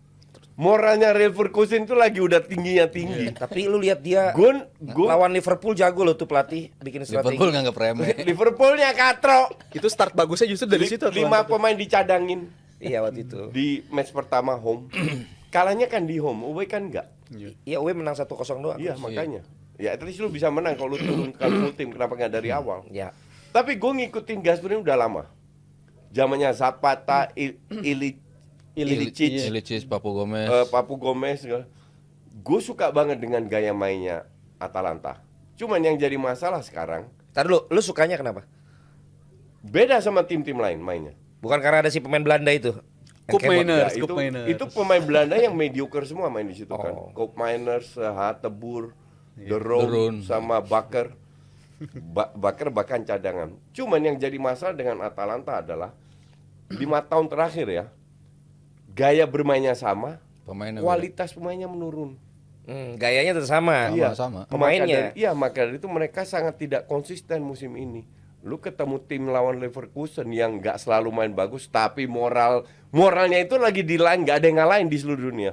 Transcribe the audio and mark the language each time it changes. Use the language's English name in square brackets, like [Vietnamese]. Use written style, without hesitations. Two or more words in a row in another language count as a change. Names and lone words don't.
[Indonesian] Moralnya Leverkusen itu lagi udah tingginya tinggi. Tapi lu lihat dia Gun lawan Liverpool jago loh tuh pelatih bikin strategi. Liverpool nganggap remeh. Liverpoolnya katro. Itu start bagusnya justru dari situ. 5 pemain dicadangin Iya waktu itu. di match pertama home. Kalahnya kan di home, away kan enggak. Iya, UE menang 1-0 doang. Iya makanya. Ya [English] at least [Indonesian] lu bisa menang kalau lu turunkan full tim, kenapa nggak dari awal? Ya. Tapi gue ngikutin Gasperini udah lama. Zamannya Zapata, Ilicic, Papu Gomez. Papu Gomez. Gue suka banget dengan gaya mainnya Atalanta. Cuman yang jadi masalah sekarang Ntar lu sukanya kenapa? beda sama tim-tim lain mainnya. Bukan karena ada si pemain Belanda itu. Koop Yang Mainers, Ya, Koop Mainers. itu pemain Belanda yang mediocre semua main di situ kan. Oh. Koop Mainers, Hateboer, De De Roon, Roon. sama Bakker. Bakker bahkan cadangan. Cuman yang jadi masalah dengan Atalanta adalah 5 tahun terakhir ya, gaya bermainnya sama, Pemainnya kualitas pemainnya menurun. Gayanya tetap sama. Iya, sama. Pemainnya. Maka dari itu mereka sangat tidak konsisten musim ini. Lu ketemu tim lawan Leverkusen yang nggak selalu main bagus, tapi moralnya itu lagi di line, nggak ada yang ngalahin di seluruh dunia.